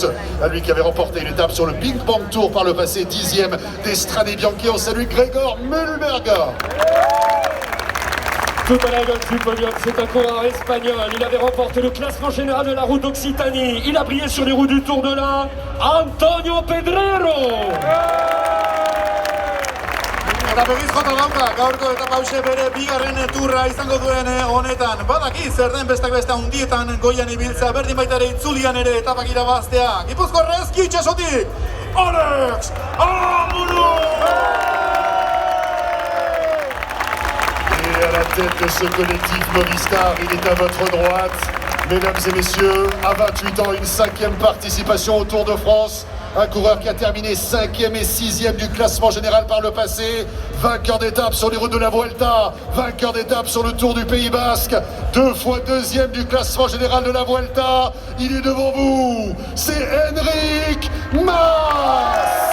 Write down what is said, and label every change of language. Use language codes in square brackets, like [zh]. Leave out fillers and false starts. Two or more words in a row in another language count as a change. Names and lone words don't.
[fr] Lui qui avait remporté une étape sur le Big Bang Tour par le passé, 10e des Strade Bianche. On salue Gregor Mühlberger. Tout à la gauche du podium, c'est un coureur espagnol. Il avait remporté le classement général de la route d'Occitanie. Il a brillé sur les routes du Tour de l'Ain. Antonio Pedrero. [eu] Eta begiz jota dauka, gaurko eta pause bere bigarren turra izango duen honetan. Badaki zer den bestak beste handietan goian ibiltzea, berdin baita ere itzulian ere etapak irabaztea. Gipuzkoarra eski itxasotik, Alex Amuro! [fr] Et à la tête de ce collectif Movistar, il est à votre droite. Mesdames et messieurs, à 28 ans, une 5e participation au Tour de France. Un coureur qui a terminé 5e et 6e du classement général par le passé. Vainqueur d'étape sur les routes de la Vuelta. Vainqueur d'étape sur le Tour du Pays Basque. 2 fois 2e du classement général de la Vuelta. Il est devant vous. C'est Enric Mas.